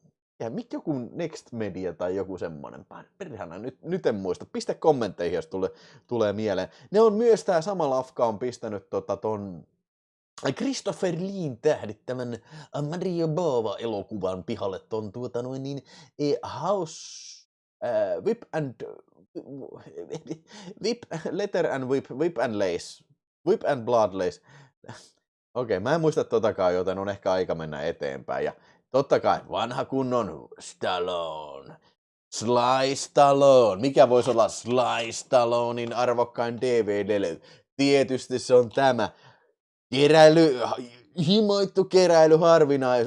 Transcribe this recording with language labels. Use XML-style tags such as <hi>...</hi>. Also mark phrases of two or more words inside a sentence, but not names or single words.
<fi>Ja joku Next Media tai joku semmoinen. Perhana, nyt en muista. Pistä kommentteihin, jos tulee mieleen. Ne on myös tää sama lafka on pistänyt ton Christopher Lean tähdittämän Mario Bava-elokuvan pihalle ton House Whip and Whip, Letter and Whip and Lace, Whip and Blood Lace. Okei, mä en muista totakaan, joten on ehkä aika mennä eteenpäin. Ja totta kai vanha kunnon Stallone. Sly Stallone. Mikä voisi olla Sly Stallonein arvokkain DVD-levy? Tietysti se on tämä. Himoittu keräily harvinaisuus.</fi>